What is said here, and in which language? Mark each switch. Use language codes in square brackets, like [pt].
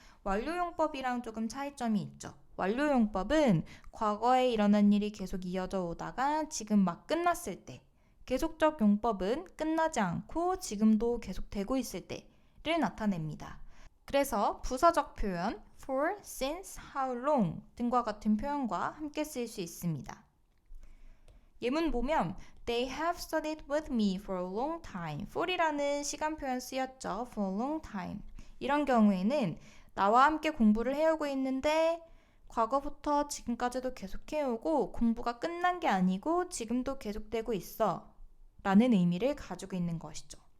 [ko] 완료용법이랑 조금 차이점이 있죠. 완료용법은 과거에 일어난 일이 계속 이어져 오다가 지금 막 끝났을 때, 계속적 용법은 끝나지 않고 지금도 계속되고 있을 때를 나타냅니다. 그래서 부사적 표현 for, since, how long 등과 같은 표현과 함께 쓰일 수 있습니다. 예문 보면 [en] They have studied with me for a long time. [ko] for이라는 시간 표현 쓰였죠. [en] for a long time. [ko] 이런 경우에는 나와 함께 공부를 해오고 있는데 과거부터 지금까지도 계속 해오고 공부가 끝난 게 아니고 지금도 계속되고 있어 라는 의미를 가지고 있는 것이죠.